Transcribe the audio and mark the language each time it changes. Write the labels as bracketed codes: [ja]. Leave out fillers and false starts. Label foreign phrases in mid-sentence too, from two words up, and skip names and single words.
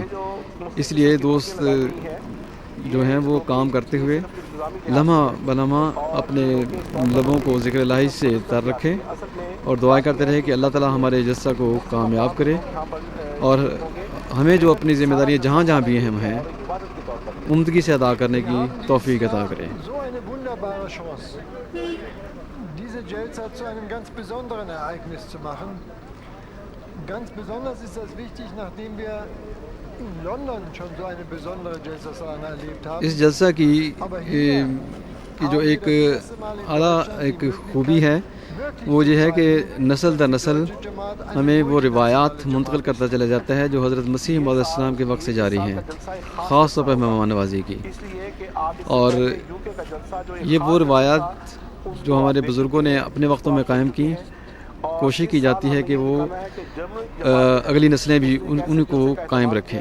[ur] اس لیے دوست جو ہیں وہ کام کرتے ہوئے لمحہ بلمحہ اپنے لبوں کو ذکر الہی سے تر رکھیں اور دعائیں کرتے رہیں کہ اللہ تعالیٰ ہمارے جلسہ کو کامیاب کرے اور ہمیں جو اپنی ذمہ داریاں جہاں جہاں بھی ہم ہیں عمدگی سے ادا کرنے کی توفیق عطا کرے۔ [de] So eine wunderbare Chance, diese Jalsa zu einem ganz besonderen Ereignis zu machen. Ganz besonders ist das wichtig, nachdem wir in London schon so eine besondere Jalsa Salana erlebt haben. [ur] اس جلسہ کی جو ایک اعلیٰ ایک خوبی ہے وہ یہ ہے کہ نسل در نسل ہمیں وہ روایات منتقل کرتا چلا جاتا ہے جو حضرت مسیح موعود السلام کے وقت سے جاری ہیں، خاص طور پر مہمان نوازی کی۔ اور یہ وہ روایات جو ہمارے بزرگوں نے اپنے وقتوں میں قائم کی، کوشش کی جاتی ہے کہ وہ اگلی نسلیں بھی ان کو قائم رکھیں۔